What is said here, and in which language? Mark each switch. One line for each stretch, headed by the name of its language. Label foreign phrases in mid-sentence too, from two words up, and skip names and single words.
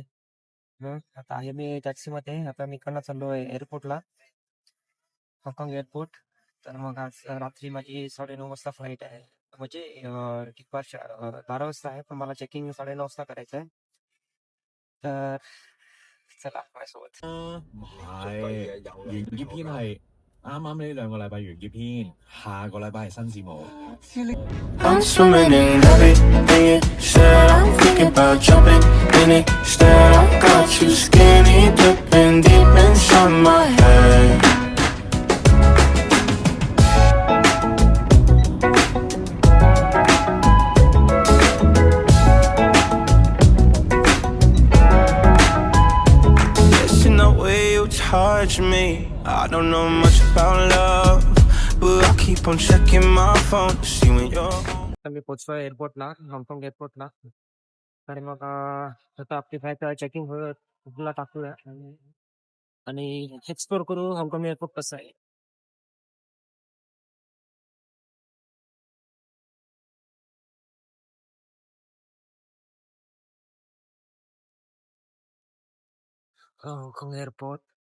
Marathi: आता आहे मी टॅक्सीमध्ये. आता मी इकडनं चाललो आहे एअरपोर्टला, हाँगकाँग एअरपोर्ट. तर मग आज रात्री माझी 9:30 वाजता फ्लाईट आहे. म्हणजे डिपार्चर 12 वाजता आहे, पण मला चेकिंग 9:30 वाजता करायचं आहे. तर चला माझ्यासोबत.
Cantonese: 唔係，完結篇係啱啱呢2個禮拜完結篇，下個禮拜係新節目。
English: I'm swimming in everything you said. I'm thinking about jumping in it. Instead, I got you skinny dipping deep inside my head. Listen the way you touch me. I don't know much about love, but I keep on checking my phone to see when you're home.
Marathi: तर मी पोहोचलोय एअरपोर्टला, हाँगकाँग एअरपोर्टला. तर मग आता आपली
English: flight checking
Marathi: ला टाकूया आणि एक्सप्लोर करू हाँगकाँग एअरपोर्ट कसं आहे. हाँगकाँग एअरपोर्ट.